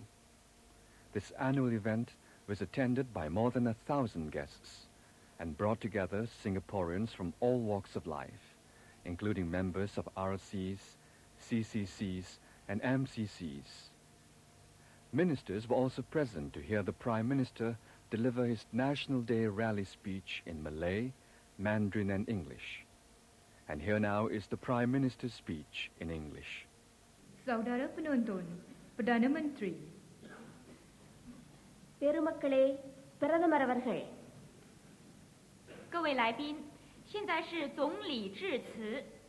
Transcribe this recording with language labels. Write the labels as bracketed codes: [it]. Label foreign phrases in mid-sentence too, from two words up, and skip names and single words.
[en] This annual event was attended by more than 1,000 guests and brought together Singaporeans from all walks of life, including members of RCs, CCCs, and MCCs. Ministers were also present to hear the Prime Minister deliver his National Day Rally speech in Malay, Mandarin, and English. And here now is the Prime Minister's speech in English. [ms] Saudara penonton, Perdana Menteri. [ta] பெருமக்களே, பிரதமர் அவர்கள். [zh] 各位来宾，现在是总理致辞。